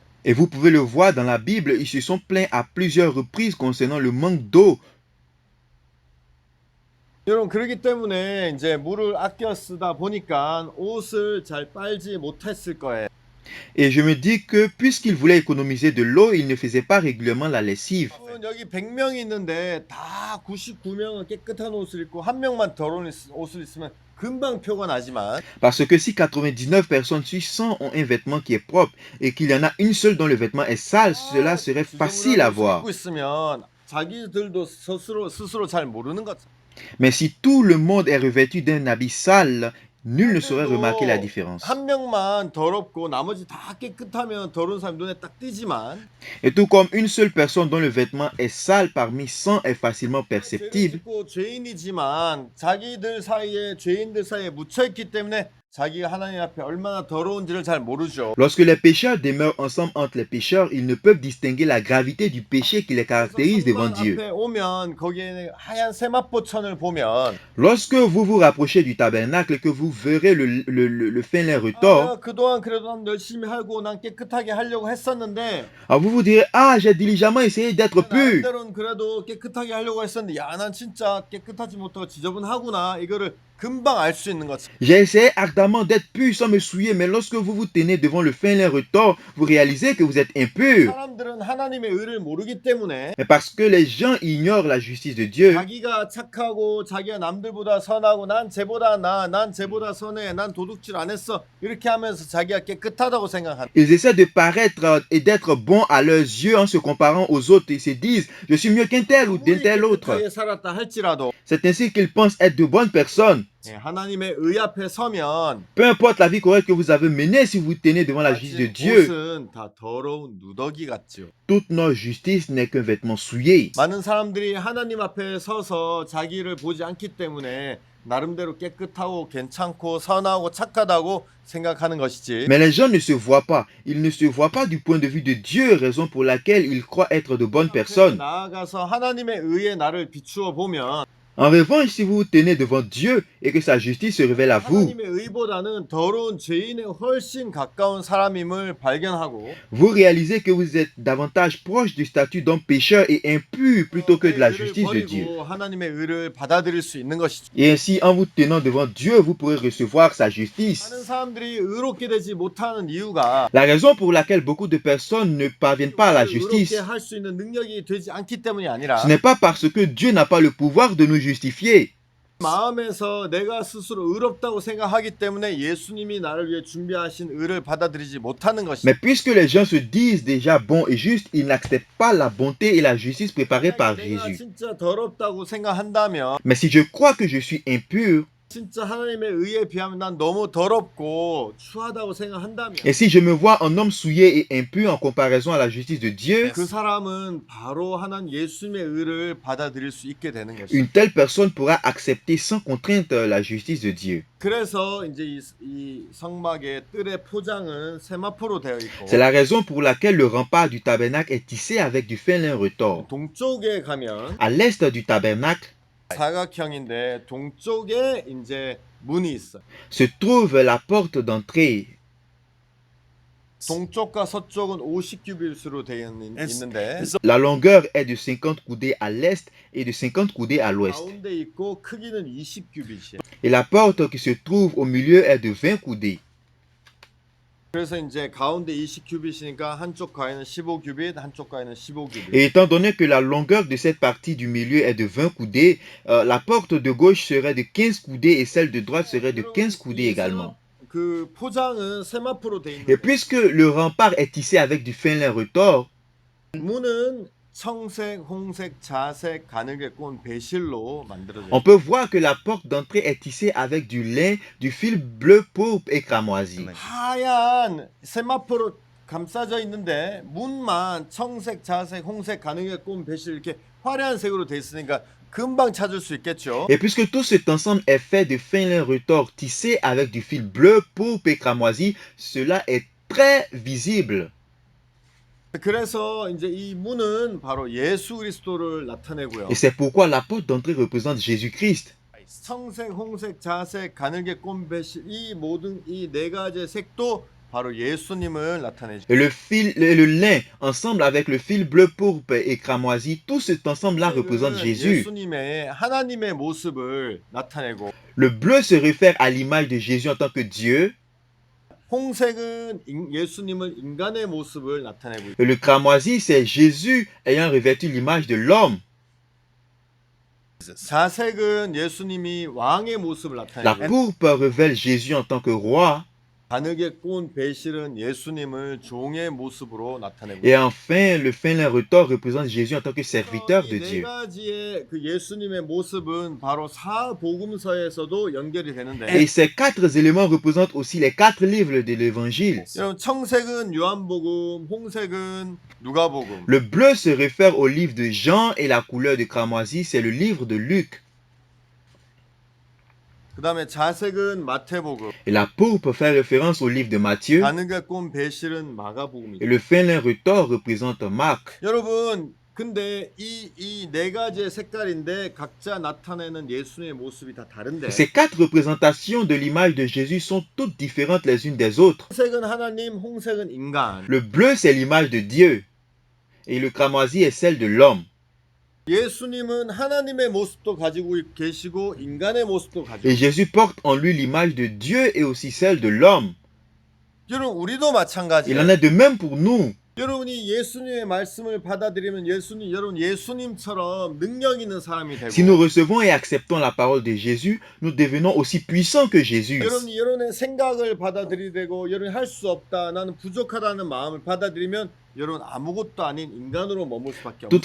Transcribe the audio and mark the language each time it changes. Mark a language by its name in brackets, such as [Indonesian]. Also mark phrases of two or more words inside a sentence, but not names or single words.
[French] Et vous pouvez le voir dans la Bible, ils se sont plaints à plusieurs reprises concernant le manque d'eau. [Korean] 여러분 그렇기 때문에 이제 물을 아껴 쓰다 보니까 옷을 잘 빨지 못했을 거예요. [French] Et je me dis que puisqu'ils voulaient économiser de l'eau, ils ne faisaient pas régulièrement la lessive. [Korean] 여기 100명이 있는데 다 99명은 깨끗한 옷을 입고 한 명만 더러운 옷을 입으면 금방 표가 나지만 [French] Parce que si 99 personnes sur 100 ont un vêtement qui est propre et qu'il y en a une seule dont le vêtement est sale, cela serait facile à voir. [Korean] 입고 있으면 자기들도 스스로 잘 모르는 것. [French] Mais si tout le monde est revêtu d'un habit sale, nul ne saurait remarquer la différence. [Korean] 한 명만 더럽고 나머지 다 깨끗하면 더러운 사람 눈에 딱 띄지만 [French] Et tout comme une seule personne dont le vêtement est sale parmi 100 est facilement perceptible, [Korean] 죄인이지만 자기들 사이에 죄인들 사이에 묻혀 있기 때문에 자기가 하나님 앞에 얼마나 더러운지를 잘 모르죠. [French] lorsque les pécheurs demeurent ensemble entre les pécheurs, ils ne peuvent distinguer la gravité du péché qui les caractérise devant Dieu. [Korean] 앞에 오면 거기에 하얀 세마포천을 보면 [French] Lorsque vous vous rapprochez du tabernacle et que vous verrez le fin lin retors, [Korean] 그동안 그래도 난 열심히 하고 난 깨끗하게 하려고 했었는데 [French] alors vous vous direz, ah, j'ai diligemment essayé d'être pur. [Korean] 나름대로는 그래도 깨끗하게 하려고 했었는데 야, 난 진짜 깨끗하지 못하고 지저분하구나. 이거를 금방 알 수 있는 거지. [French] J'ai essayé ardemment d'être pur sans me souiller, mais lorsque vous vous tenez devant le fin lin retors, vous réalisez que vous êtes impur. [Korean] 사람들은 하나님의 의를 모르기 때문에 [French] Mais parce que les gens ignorent la justice de Dieu, [Korean] 자기가 착하고 자기가 남들보다 선하고 난 쟤보다 난 쟤보다 선해, 난 도둑질 안 했어 이렇게 하면서 자기가 깨끗하다고 생각한다. [French] ils essaient de paraître et d'être bons à leurs yeux en se comparant aux autres. Ils se disent, je suis mieux qu'un tel ou d'un tel autre. [Korean] 깨끗하게 살았다 할지라도 [French] C'est ainsi qu'ils pensent être de bonnes personnes. [Korean] 하나님의 의 앞에 서면 [French] Peu importe la vie correcte que vous avez menée, si vous tenez devant la justice de Dieu, [Korean] 옷은 다 더러운 누더기 같지요. [French] toute notre justice n'est qu'un vêtement souillé. [Korean] 많은 사람들이 하나님 앞에 서서 자기를 보지 않기 때문에 나름대로 깨끗하고 괜찮고 선하고 착하다고 생각하는 것이지. [French] Mais les gens ne se voient pas. Ils ne se voient pas du point de vue de Dieu, raison pour laquelle ils croient être de bonnes personnes. [Korean] 나아가서 하나님의 의에 나를 비추어 보면 [French] En revanche, si vous vous tenez devant Dieu et que sa justice se révèle à vous, [Korean] 하나님의 의보다는 더러운 죄인에 훨씬 가까운 사람임을 발견하고 [French] vous réalisez que vous êtes davantage proche du statut d'homme pécheur et impur plutôt que de la justice de Dieu. [Korean] 버리고 하나님의 의를 받아들일 수 있는 것이죠. [French] Et ainsi, en vous tenant devant Dieu, vous pourrez recevoir sa justice. [Korean] 많은 사람들이 의롭게 되지 못하는 이유가 [French] La raison pour laquelle beaucoup de personnes ne parviennent pas à la [Korean] 의롭게 [French] justice, [Korean] 할 수 있는 능력이 되지 않기 때문이 아니라 [French] ce n'est pas parce que Dieu n'a pas le pouvoir de nous justifier. [Korean] 마음에서 내가 스스로 의롭다고 생각하기 때문에 예수님이 나를 위해 준비하신 의를 받아들이지 못하는 것이죠. [French] Mais puisque les gens se disent déjà bons et justes, ils n'acceptent pas la bonté et la justice préparée par [Korean] 내가 [French] Jésus. [Korean] 진짜 더럽다고 생각한다면 [French] Mais si je crois que je suis impur, [Korean] 진짜 하나님의 의에 비하면 난 너무 더럽고 추하다고 생각한다면 [French] et si je me vois en homme souillé et impur en comparaison à la justice de Dieu, [Korean] 그 사람은 바로 하나님 예수님의 의를 받아들일 수 있게 되는 것이죠. [French] une telle personne pourra accepter sans contrainte la justice de Dieu. [Korean] 그래서 이제 이 성막의 뜰의 포장은 세마포로 되어 있고 [French] C'est la raison pour laquelle le rempart du tabernacle est tissé avec du fin lin retors. [Korean] 동쪽에 가면 [French] À l'est du tabernacle [Korean] 사각형인데 동쪽에 이제 문이 있어. [French] se trouve la porte d'entrée. [Korean] 동쪽과 서쪽은 50규빗으로 되어 있는데 [French] La longueur est de 50 coudées à l'est et de 50 coudées à l'ouest. [Korean] 가운데 있고 크기는 20규빗이에요. [French] Et la porte qui se trouve au milieu est de 20 coudées. [Korean] 그래서 이제 가운데 20규빗이니까 한쪽 가에는 15규빗, 한쪽 가에는 15규빗. [French] Et étant donné que la longueur de cette partie du milieu est de 20 coudées, la porte de gauche serait de 15 coudées et celle de droite serait de 15 coudées également. [Korean] 그 포장은 세마포로 돼 [French] Et [Korean] 있는 [French] puisque le rempart est tissé avec du fin lin retors, [Korean] 문은 청색, 홍색, 자색, 가늘게 꼰 배실로 만들어져 [French] on [Korean] 있어요. [French] peut voir que la porte d'entrée est tissée avec du lin, du fil bleu, pourpre et cramoisi. [Korean] 하얀 세마포로 감싸져 있는데 문만 청색, 자색, 홍색, 가늘게 꼰 배실 이렇게 화려한 색으로 돼 있으니까 금방 찾을 수 있겠죠. [French] Et puisque tout cet ensemble est fait de fin lin retors tissé avec du fil bleu, pourpre et cramoisi, cela est très visible. [Korean] 그래서 이제 이 문은 바로 예수 그리스도를 나타내고요. [French] Et c'est pourquoi la porte d'entrée représente Jésus-Christ. [Korean] 청색, 홍색, 자색, 가늘게 꼰 배실 이 모든 이 네 가지의 색도 바로 예수님을 나타내죠. [French] Et le lin, ensemble avec le fil bleu, pourpre et cramoisi, tout cet ensemble-là représente Jésus. [Korean] 예수님의 하나님의 모습을 나타내고 [French] Le bleu se réfère à l'image de Jésus en tant que Dieu. [Korean] 홍색은 예수님을 인간의 모습을 나타내고 [French] Et le cramoisi, c'est Jésus ayant revêtu l'image de l'homme. [Korean] 자색은 예수님이 왕의 모습을 [French] La [Korean] 나타내고 [French] pourpre révèle Jésus en tant que roi. [Korean] 가늘게 꼰 배실은 예수님을 종의 모습으로 나타내고 [French] Et enfin, le fin lin retors représente Jésus en tant que serviteur de [Korean] 이 네 [French] Dieu. [Korean] 가지의 그 예수님의 모습은 바로 사복음서에서도 연결이 되는데 [French] Et ces quatre éléments représentent aussi les quatre livres de l'évangile. [Korean] 여러분 청색은 요한복음, 홍색은 누가복음. [French] Le bleu se réfère au livre de Jean et la couleur de cramoisi, c'est le livre de Luc. [Korean] 그다음에 자색은 마태복음. [French] Et la pourpre fait référence au livre de Matthieu. [Korean] 가늘게 꼰 배실은 [French] Et [Korean] 마가복음이죠. [French] le fin lin retors représente Marc. [Korean] 여러분 근데 이 네 가지의 색깔인데 각자 나타내는 예수님의 모습이 다 다른데 [French] Ces quatre représentations de l'image de Jésus sont toutes différentes les unes des autres. [Korean] 청색은 하나님, 홍색은 인간. [French] Le bleu, c'est l'image de Dieu. Et le cramoisi est celle de l'homme. [Korean] 예수님은 하나님의 모습도 가지고 계시고 인간의 모습도 가지고 [French] Et Jésus porte en lui l'image de Dieu et aussi celle de l'homme. [Korean] 여러분 우리도 [French] Il en [Korean] 마찬가지예요. [French] est de même pour nous. [Korean] 여러분이 예수님의 말씀을 받아들이면 여러분 예수님처럼 능력 있는 사람이 [French] Si nous [Korean] 되고 [French] recevons et acceptons la parole de Jésus, nous devenons aussi puissants que Jésus. [Korean] 여러분이 여러분의 생각을 받아들이고 여러분이 할 수 없다 나는 부족하다는 마음을 받아들이면 여러분 아무것도 아닌 인간으로 머물 수밖에 없어요.